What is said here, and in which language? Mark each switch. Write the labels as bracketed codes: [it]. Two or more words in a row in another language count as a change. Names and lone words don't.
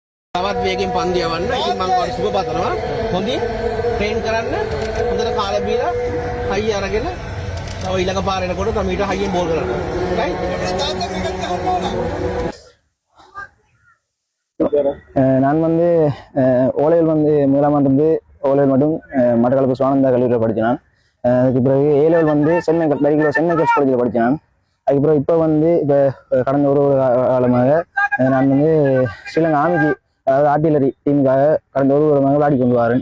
[si] තවත් වේගෙන් පන්දු යවන්න. ඉතින් මම ඔයාලට සුබ පතනවා. හොඳින් ට්‍රේන් කරන්න. හොඳට කාලය බීලා හයිය අරගෙන තව ඊළඟ පාර එනකොට තමීට හයියෙන් බෝල් කරන්න. [en] right? [ta] நான் வந்து ஓலையில் வந்து முதலாம் ஆண்டு வந்து ஓலையில் மட்டும் மட்டக்களப்பு சுவானந்தா கல்லூரியில் படித்தேன் நான். அதுக்கு பிறகு ஏலெவல் வந்து சென்னை சென்னை [en] girls college [ta] படித்தேன் நான். அதுக்கப்புறம் இப்போ வந்து இப்போ கடந்த ஒரு காலமாக நான் வந்து ஸ்ரீலங்கா ஆர்மிக்கு அதாவது [en] artillery team [ta] கடந்த ஒரு வாரமாக விளையாடி கொண்டு வரேன்.